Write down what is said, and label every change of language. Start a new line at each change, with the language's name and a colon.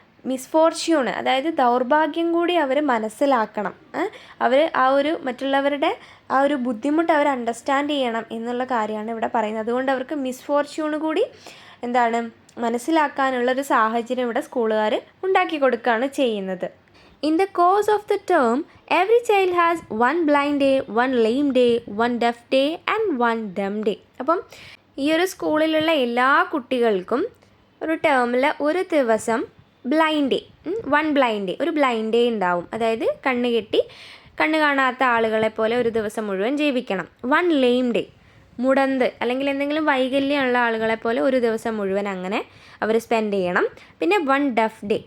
Malayalam: മിസ്ഫോർച്യൂണ്, അതായത് ദൗർഭാഗ്യം കൂടി അവർ മനസ്സിലാക്കണം. അവർ ആ ഒരു മറ്റുള്ളവരുടെ ആ ഒരു ബുദ്ധിമുട്ട് അവർ അണ്ടർസ്റ്റാൻഡ് ചെയ്യണം എന്നുള്ള കാര്യമാണ് ഇവിടെ പറയുന്നത്. അതുകൊണ്ട് അവർക്ക് മിസ്ഫോർച്യൂണ് കൂടി മനസ്സിലാക്കാനുള്ളൊരു സാഹചര്യം ഇവിടെ സ്കൂളുകാർ ഉണ്ടാക്കി കൊടുക്കുകയാണ് ചെയ്യുന്നത്.
English: In the course of the term, every child has one blind day, one lame day, one deaf day and one dumb day.
Malayalam: അപ്പം ഈ ഒരു സ്കൂളിലുള്ള എല്ലാ കുട്ടികൾക്കും ഒരു ടേമിൽ ഒരു ദിവസം ബ്ലൈൻഡ് ഡേ, ഒരു ബ്ലൈൻഡ് ഡേ ഉണ്ടാവും. അതായത് കണ്ണ് കാണാത്ത ആളുകളെ പോലെ ഒരു ദിവസം മുഴുവൻ ജീവിക്കണം. വൺ ലെയിം ഡേ, മുടന്ത് അല്ലെങ്കിൽ എന്തെങ്കിലും വൈകല്യമുള്ള ആളുകളെ പോലെ ഒരു ദിവസം മുഴുവൻ അങ്ങനെ അവർ സ്പെൻഡ് ചെയ്യണം. പിന്നെ 1 ഡഫ് ഡേ.